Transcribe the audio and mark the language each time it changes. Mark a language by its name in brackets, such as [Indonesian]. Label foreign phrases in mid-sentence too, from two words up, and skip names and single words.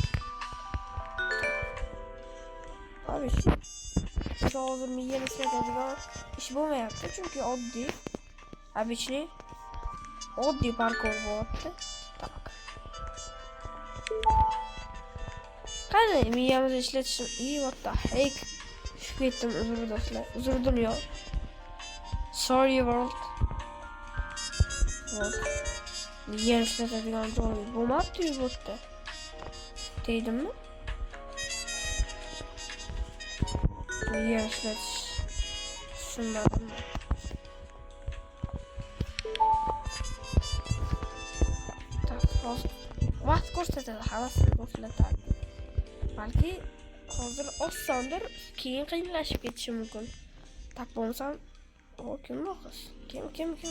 [Uzbek] Abi hozir miyani ishlatadigan ish bo'lmayapti, chunki oddiy обычный oddiy parkour bo'lyapti. Tak. Qani miyamizni ishlatishim, [English] what the heck? [Uzbek] Tushib ketdim, uzr do'stlar. Uzr dunyo. [English] Sorry world. [Uzbek] Miyani ishlatadigan joy bo'lmabdi bu yerda. Deydimmi? [English] Yes, let's summon. [Uzbek] Tak, vaqt ko'rsatadi, havasini bo'shatadi. Balki hozir osondir, keyin qiyinlashib ketishi mumkin. Tak bo'lsam, kim bu qiz? Kim?